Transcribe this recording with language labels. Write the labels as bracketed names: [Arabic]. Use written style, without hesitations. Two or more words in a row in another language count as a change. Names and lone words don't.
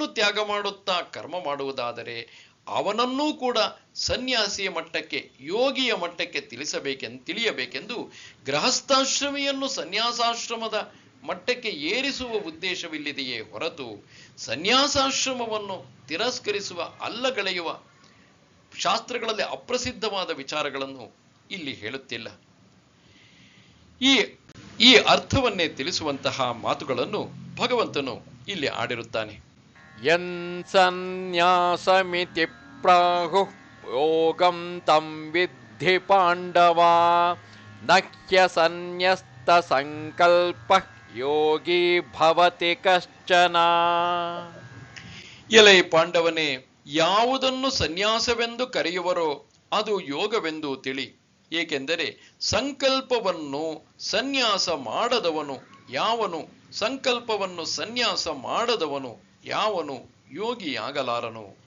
[Kannada] ತ್ಯಾಗ ಮಾಡುತ್ತಾ ಕರ್ಮ ಮಾಡುವುದಾದರೆ ಅವನನ್ನೂ ಕೂಡ ಸನ್ಯಾಸಿಯ ಮಟ್ಟಕ್ಕೆ, ಯೋಗಿಯ ಮಟ್ಟಕ್ಕೆ ತಿಳಿಯಬೇಕೆಂದು ಗೃಹಸ್ಥಾಶ್ರಮಿಯನ್ನು ಸನ್ಯಾಸಾಶ್ರಮದ ಮಟ್ಟಕ್ಕೆ ಏರಿಸುವ ಉದ್ದೇಶವಿಲ್ಲಿದೆಯೇ ಹೊರತು ಸನ್ಯಾಸಾಶ್ರಮವನ್ನು ತಿರಸ್ಕರಿಸುವ, ಅಲ್ಲಗಳೆಯುವ, ಶಾಸ್ತ್ರಗಳಲ್ಲಿ ಅಪ್ರಸಿದ್ಧವಾದ ವಿಚಾರಗಳನ್ನು ಇಲ್ಲಿ ಹೇಳುತ್ತಿಲ್ಲ. ಈ ಅರ್ಥವನ್ನೇ ತಿಳಿಸುವಂತಹ ಮಾತುಗಳನ್ನು ಭಗವಂತನು ಇಲ್ಲಿ ಆಡಿರುತ್ತಾನೆ. [Sanskrit] ಯನ್ ಸನ್ಯಾಸಮಿತಿ ಪ್ರಾಹುಃ ಯೋಗಂ ತಂ ವಿದ್ಧಿ ಪಾಂಡವ ನಹ್ಯ ಸನ್ಯಸ್ತ ಸಂಕಲ್ಪ ಯೋಗಿ ಭವತಿ ಕಶ್ಚನ. [Kannada] ಎಲೈ ಪಾಂಡವನೇ, ಯಾವುದನ್ನು ಸನ್ಯಾಸವೆಂದು ಕರೆಯುವರೋ ಅದು ಯೋಗವೆಂದು ತಿಳಿ. ಏಕೆಂದರೆ ಸಂಕಲ್ಪವನ್ನು ಸನ್ಯಾಸ ಮಾಡದವನು ಯಾವನು, ಸಂಕಲ್ಪವನ್ನು ಸನ್ಯಾಸ ಮಾಡದವನು ಯಾವನು ಯೋಗಿಯಾಗಲಾರನು.